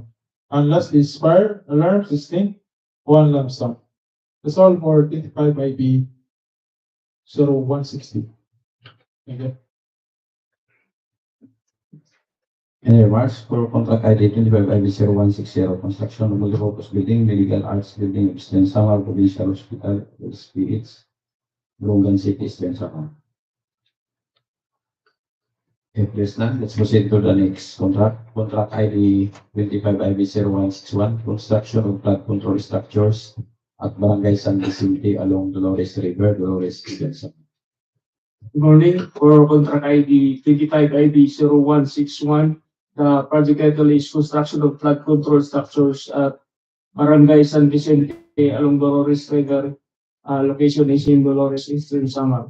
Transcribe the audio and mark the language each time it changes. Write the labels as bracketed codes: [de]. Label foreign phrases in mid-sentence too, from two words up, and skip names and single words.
[en] And last is fire alarm system, 1 lump sum. That's all for 25 IB 0160. Thank you. Any remarks for contract ID 25IB0160, construction of multipurpose building, Medical Arts Building, Eastern Samar Provincial Hospital, ESPH, Borongan City, Eastern Samar. Okay, please now, let's proceed to the next contract. Contract ID 25IB0161, construction of flood control structures at Barangay San Vicente along Dolores River, Dolores, Eastern Samar. Good morning. For contract ID 25IB0161, the project title is construction of flood control structures at Barangay San Vicente along Dolores River. Location is in Dolores, Eastern Samar.